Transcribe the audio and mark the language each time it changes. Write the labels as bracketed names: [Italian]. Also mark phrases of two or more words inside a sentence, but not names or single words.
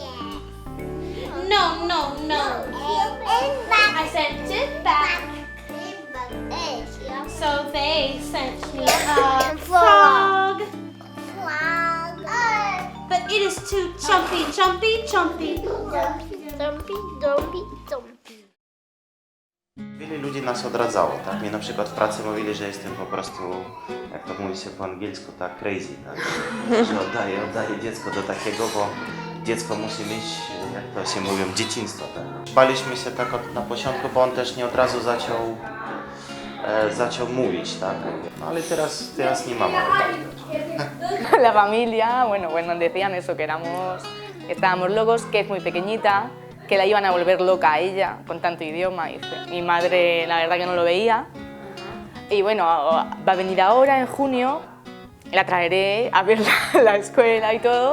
[English] No. I sent it back. So they sent me a frog. But it is too jumpy. [Polish] Wiele ludzi nas odradzało, tak? Mnie na przykład w pracy mówili, że jestem po prostu, jak to mówi się po angielsku, tak crazy, tak? Że oddaję dziecko do takiego, bo dziecko musi mieć, jak to się mówią, dzieciństwo, tak? Baliśmy się tak na początku, bo on też nie od razu zaczął mówić, tak? No, ale teraz nie mamy obawy. [Spanish] La familia, bueno, pues nos decían eso, que estábamos locos, que es muy pequeñita, que la iban a volver loca a ella con tanto idioma. Y mi madre, la verdad que no lo veía. Y bueno, va a venir ahora en junio, la traeré a ver la escuela y todo.